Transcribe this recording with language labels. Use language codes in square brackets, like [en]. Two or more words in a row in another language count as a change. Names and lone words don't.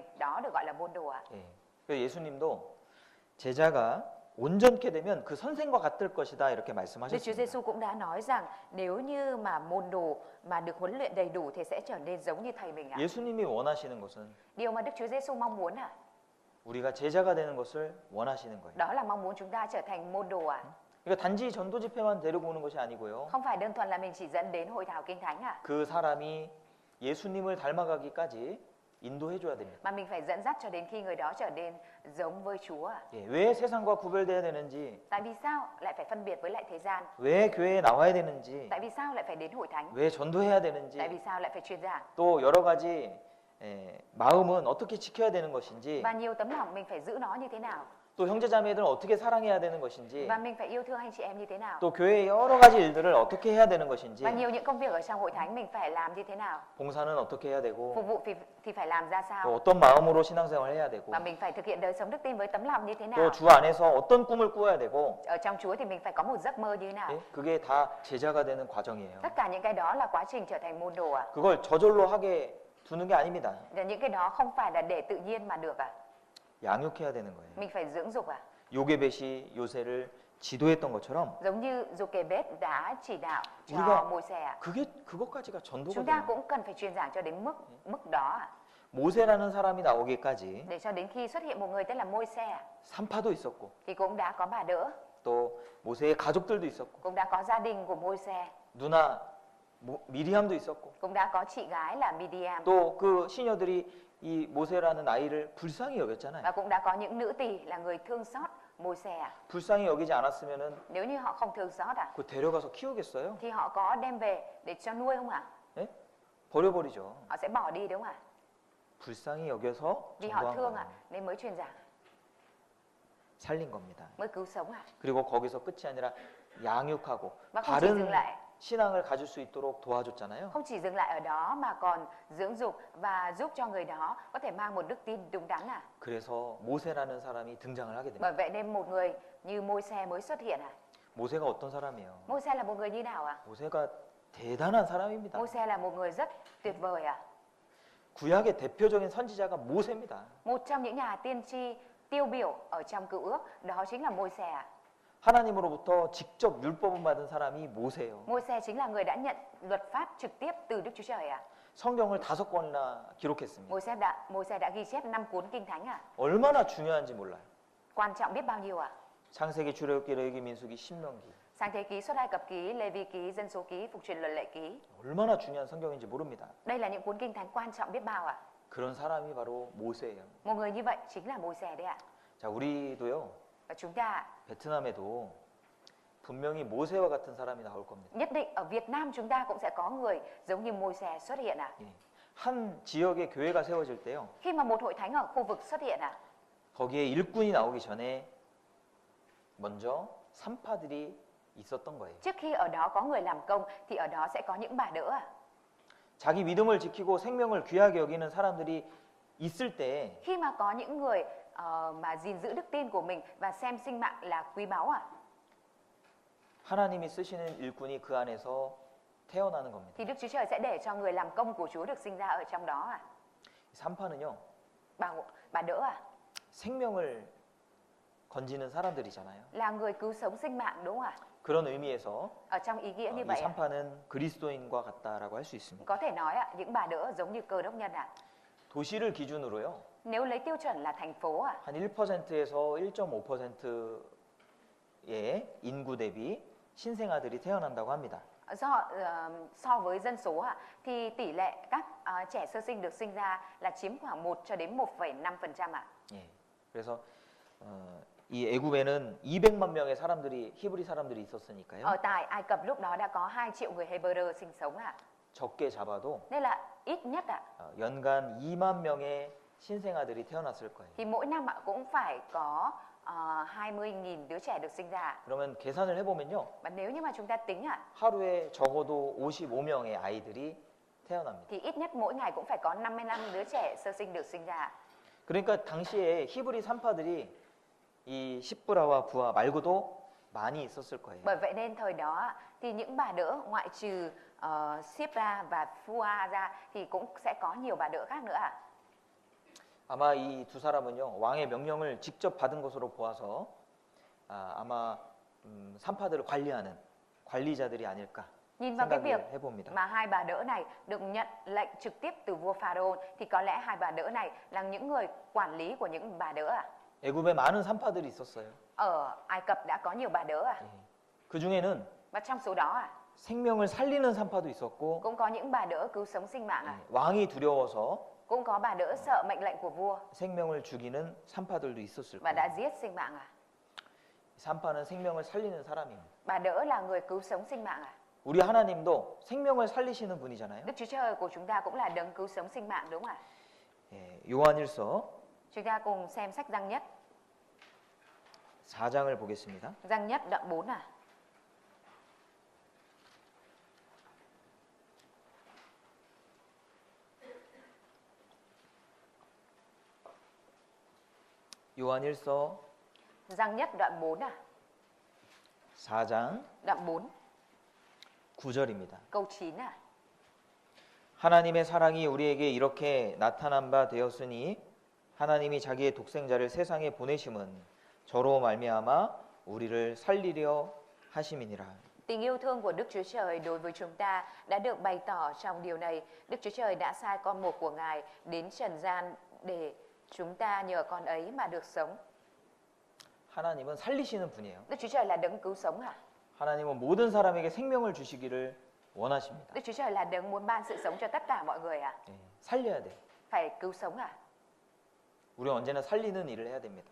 [vi] Đó được gọi là môn đồ ạ. [ko] 예. 그래서 예수님도 제자가 온전케 되면 그 선생과 같을 것이다 이렇게 [vi] Đức Chúa [ko] 말씀하셨습니다. [vi] Giêsu cũng đã nói rằng nếu như mà môn đồ mà được huấn luyện đầy đủ thì sẽ trở nên giống như thầy mình ạ. [ko] 예수님이 원하시는 것은 [vi] Điều mà Đức Chúa Giêsu mong muốn ạ, [ko] 우리가 제자가 되는 것을 원하시는 거예요. [vi] đó là mong muốn chúng ta trở thành môn đồ ạ. [ko] 그러니까 단지 전도 집회만 데리고 오는 것이 아니고요. [vi] Không phải đơn thuần là mình chỉ dẫn đến hội thảo kinh thánh ạ, [ko] 그 사람이 예수님을 닮아가기까지 인도해 줘야 됩니다. [vi] mà mình phải dẫn dắt cho đến khi người đó trở nên giống với Chúa ạ. [ko] 예, 왜 세상과 구별돼야 되는지, [vi] Tại vì sao lại phải phân biệt với lại thế gian? [ko] 왜 교회에 나와야 되는지, [vi] Tại vì sao lại phải đến hội thánh? [ko] 왜 전도해야 되는지, [vi] Tại vì sao lại phải truyền giảng? [ko] 또 여러 가지 마음은 어떻게 지켜야 되는 것인지, [vi] Và nhiều tấm lòng mình phải giữ nó như thế nào? [ko] 또 형제자매들은 어떻게 사랑해야 되는 것인지, [vi] Và mình phải yêu thương anh chị em như thế nào? [ko] 또 교회의 여러 가지 일들을 어떻게 해야 되는 것인지, [vi] Và nhiều những công việc ở trong hội thánh mình phải làm như thế nào? [ko] 봉사는 어떻게 해야 되고, [vi] Phục vụ thì phải làm ra [ko] 또 [vi] sao? [ko] 어떤 마음으로 신앙생활을 해야 되고, [vi] Và mình phải thực hiện đời sống đức tin với tấm lòng như thế nào? [ko] 또 주 안에서 어떤 꿈을 꾸어야 되고, [vi] Ở trong Chúa thì mình phải có một giấc mơ như thế nào? [ko] 예? 그게 다 제자가 되는 과정이에요. [vi] Tất cả những cái đó là quá trình trở thành môn đồ ạ. [ko] 그걸 저절로 하게 두는 게 아닙니다. [vi] Và những cái đó không phải là để tự nhiên mà được ạ. [ko] 양육해야 되는 거예요. [vi] Mình phải dưỡng dục ạ. [ko] 요게벳이 요새를 지도했던 것처럼 [vi] Giống như Giô-kê-bết đã chỉ đạo cho [ko] 우리가 [vi] Môi-se ạ. [ko] 그것까지가 전도가 [vi] Chúng ta [ko] 돼요. [vi] cũng cần phải truyền giảng cho đến mức đó ạ. [ko] 모세라는 사람이 나오기까지 [vi] Để cho đến khi xuất hiện một người tên là Môi-se ạ, [ko] 산파도 있었고 [vi] thì cũng đã có bà đỡ, [ko] 또 모세의 가족들도 있었고 [vi] cũng đã có gia đình của Môi-se, [ko] 누나 미리암도 있었고 [vi] cũng đã có chị gái là Miriam, [ko] 또 그 시녀들이 이 모세라는 아이를 불쌍히 여겼잖아요. [vi] và cũng đã có những nữ tỳ là người thương xót Môi-se à? [ko] 불쌍히 여기지 않았으면은 [vi] Nếu như họ không thương xót à, [ko] 그 데려가서 키우겠어요? [vi] thì họ có đem về để cho nuôi không ạ? [ko] 예? 버려버리죠. [vi] Họ sẽ bỏ đi đúng không ạ? [ko] 불쌍히 여겨서 [vi] Vì họ [ko] 전도한 [vi] thương [ko] 거예요. [vi] ạ, nên mới truyền giảng, [ko] 살린 겁니다. [vi] mới cứu sống ạ. [ko] 그리고 거기서 끝이 아니라 양육하고 [vi] Và không chỉ dừng [ko] 바른 [vi] lại, [ko] 신앙을 가질 수 있도록 도와줬잖아요. [vi] không chỉ dừng lại ở đó mà còn dưỡng dục và giúp cho người đó có thể mang một đức tin đúng đắn à. [ko] 그래서 모세라는 사람이 등장을 하게 됩니다. [vi] Bởi vậy nên một người như Môi-se mới xuất hiện à. [ko] 모세가 어떤 사람이에요? [vi] Môi-se là một người như nào ạ? [ko] 모세가 대단한 사람입니다. [vi] Môi-se là một người rất tuyệt vời à. [ko] 구약의 대표적인 선지자가 모세입니다. [vi] Một trong những nhà tiên tri tiêu biểu ở trong Cựu Ước đó chính là Môi-se à. [ko] 하나님으로부터 직접 율법을 받은 사람이 모세예요. [vi] Môi-se chính là người đã nhận luật pháp trực tiếp từ Đức Chúa Trời à. [ko] 성경을 5권이나 기록했습니다. [vi] Môi-se đã ghi chép 5 cuốn kinh thánh à. [ko] 얼마나 중요한지 몰라요. [vi] Quan trọng biết bao nhiêu à. [ko] 창세기, 출애굽기, 레위기, 민수기, 신명기. [vi] Sáng thế ký, Xuất Ai Cập ký, Lê Vi ký, Dân số ký, Phục truyền luật lệ ký. [ko] 얼마나 중요한 성경인지 모릅니다. [vi] Đây là những cuốn kinh thánh quan trọng biết bao ạ. [ko] 그런 사람이 바로 모세예요. [vi] Một người như vậy chính là Môi-se đấy ạ. [ko] 자, 우리도요. [vi] Và chúng ta [ko] 베트남에도 분명히 모세와 같은 사람이 나올 겁니다. [vi] nhất định ở Việt Nam chúng ta cũng sẽ có người giống như Môi-se xuất hiện ạ. [ko] 예. 한 지역에 교회가 세워질 때요. [vi] Khi mà một hội thánh ở khu vực xuất hiện ạ, [ko] 거기에 일꾼이 나오기 전에 먼저 산파들이 있었던 거예요. [vi] trước khi ở đó có người làm công thì ở đó sẽ có những bà đỡ ạ. [ko] 자기 믿음을 지키고 생명을 귀하게 여기는 사람들이 있을 때 [vi] Khi mà có những người mà gìn giữ đức tin của mình và xem sinh mạng là quý báu ạ, [ko] 하나님이 쓰시는 일꾼이 그 안에서 태어나는 겁니다. [vi] thì Đức Chúa Trời sẽ để cho người làm công của Chúa được sinh ra ở trong đó ạ. [ko] 산파는요. [vi] Bà đỡ ạ, [ko] 생명을 건지는 사람들이잖아요. [vi] là người cứu sống sinh mạng đúng không ạ? [ko] 그런 의미에서 [vi] Ở trong ý nghĩa như [ko] 이 [vi] vậy ạ, [ko] 산파는 그리스도인과 같다라고 할 수 있습니다. [vi] có thể nói ạ, những bà đỡ giống như Cơ Đốc nhân ạ. [ko] 도시를 기준으로요. [vi] Nếu lấy tiêu chuẩn là thành phố ạ, [ko] 한 1%에서 1.5%의 인구 대비 신생아들이 태어난다고 합니다. [vi] so với dân số ạ, thì tỷ lệ các trẻ sơ sinh được sinh ra là chiếm khoảng 1 cho đến 1,5% ạ. [ko] 예. 그래서 이 애굽에는 200만 명의 사람들이 히브리 사람들이 있었으니까요. [vi] Ở tại Ai Cập lúc đó đã có 2 triệu người Hebrew sinh sống ạ. [ko] 적게 잡아도 [vi] Nên là ít nhất ạ, [ko] 연간 2만 명의 신생아들이 태어났을 거예요. [vi] thì mỗi năm ạ cũng phải có 20.000 đứa trẻ được sinh ra. [ko] 그러면 계산을 해보면요. [vi] Và nếu như mà chúng ta tính ạ, [ko] 하루에 적어도 55명의 아이들이 태어납니다. [vi] thì ít nhất mỗi ngày cũng phải có 55 đứa trẻ sơ sinh được sinh ra. [ko] 그러니까 당시에 히브리 산파들이 이 십브라와 부하 말고도 많이 있었을 거예요. [vi] Bởi vậy nên thời đó ạ, thì những bà đỡ ngoại trừ Sipra và Phua ra thì cũng sẽ có nhiều bà đỡ khác nữa ạ. [ko] 아마 이 두 사람은요 왕의 명령을 직접 받은 것으로 보아서 아마 산파들을 관리하는 관리자들이 아닐까 [vi] Nhìn vào cái việc [ko] 생각을 해봅니다. [vi] mà hai bà đỡ này được nhận lệnh trực tiếp từ vua Pharaoh thì có lẽ hai bà đỡ này là những người quản lý của những bà đỡ ạ. [ko] 애굽에 많은 산파들이 있었어요. [vi] Ở Ai Cập đã có nhiều bà đỡ ạ. [ko] 그 중에는 [vi] Và trong số đó ạ, [ko] 생명을 살리는 산파도 있었고 [vi] cũng có những bà đỡ cứu sống sinh mạng ạ. [ko] 왕이 두려워서 [vi] Cũng có bà đỡ sợ mệnh lệnh của vua [ko] 생명을 죽이는 산파들도 있었을 [vi] và đã [ko] 거예요. [vi] giết sinh mạng ạ. [ko] 산파는 생명을 살리는 사람입니다. [vi] Bà đỡ là người cứu sống sinh mạng ạ. [ko] 우리 하나님도 생명을 살리시는 분이잖아요. [vi] Đức Chúa Trời của chúng ta cũng là đấng cứu sống sinh mạng đúng không ạ? [ko] 예, 요한일서 [vi] Chúng ta cùng xem sách Giăng Nhất. [ko] 4장을 보겠습니다. [vi] Giăng Nhất đoạn 4 à. [ko] 요한일서 [vi] Giăng Nhất đoạn 4 à. [ko] 4장 [vi] Đoạn 4 [ko] 9절입니다. [vi] câu 9 à. [ko] 하나님의 사랑이 우리에게 이렇게 나타난 바 되었으니 하나님이 자기의 독생자를 세상에 보내심은 저로 말미암아 우리를 살리려 하심이니라. [vi] Tình yêu thương của Đức Chúa Trời đối với chúng ta đã được bày tỏ trong điều này. Đức Chúa Trời đã sai con một của Ngài đến trần gian để chúng ta nhờ con ấy mà được sống. [ko] 하나님은 살리시는 분이에요. [vi] Đức Chúa Trời là đấng cứu sống à? [ko] 하나님은 모든 사람에게 생명을 주시기를 원하십니다. [vi] Đức Chúa Trời là đấng muốn ban sự sống cho tất cả mọi người à? [ko] 예, 살려야 돼. [vi] Phải cứu sống à? [ko] 우리는 언제나 살리는 일을 해야 됩니다.